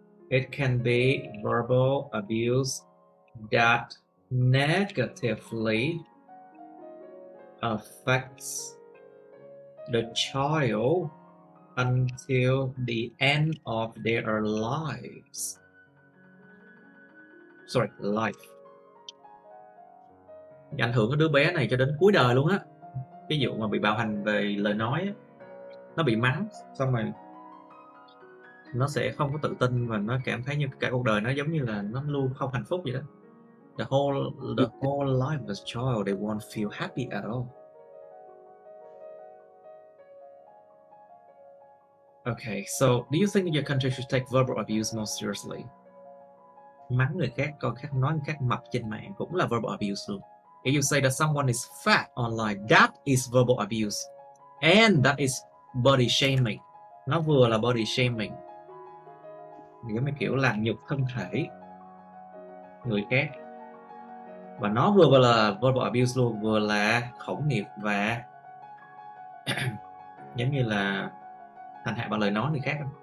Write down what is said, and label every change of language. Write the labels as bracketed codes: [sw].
[en] It can be verbal abuse that negatively affects the child until the end of their lives. Sorry, life. [vi] Ảnh hưởng cái đứa bé này cho đến cuối đời luôn á. Cái vụ mà bị bạo hành về lời nói á, nó bị mắng xong rồi nó sẽ không có tự tin và nó cảm thấy như cả cuộc đời nó giống như là nó luôn không hạnh phúc vậy đó. [en] The whole life of a child, they won't feel happy at all. Okay, so do you think your country should take verbal abuse more seriously? [vi] Mắng người khác, coi khác nói người khác mập trên mạng cũng là verbal abuse luôn. [en] If you say that someone is fat online, that is verbal abuse. And that is body shaming. [vi] Nó vừa là body shaming, giống như kiểu làm nhục thân thể người khác. Và nó vừa là verbal abuse luôn, vừa là khẩu nghiệp và giống như là hành hạ bằng lời nói người khác.